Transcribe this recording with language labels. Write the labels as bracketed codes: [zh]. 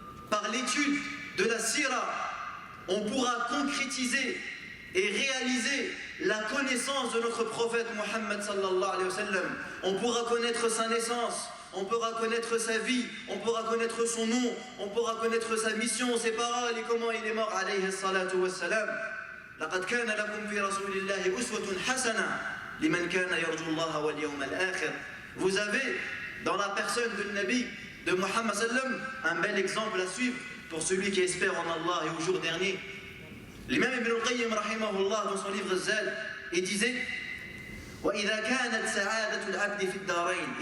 [fr] Par l'étude de la sira, on pourra concrétiser et réaliser la connaissance de notre prophète Muhammad sallallahu alayhi wa sallam. On pourra connaître sa naissance, on pourra connaître sa vie, on pourra connaître son nom, on pourra connaître sa mission, ses paroles et comment il est mort alayhi salatu wa salam. [ar] لقد كان لكم في رسول الله أسوة حسنة لمن كان يرجو الله واليوم الآخر. [fr] Vous avez dans la personne de Nabi, de Muhammad sallam, un bel exemple à suivre pour celui qui espère en Allah et au jour dernier. L'imam Ibn al-Qayyim rahimahullah dans son livre Zad, il disait [ar] وإذا كانت سعادة العبد في الدارين.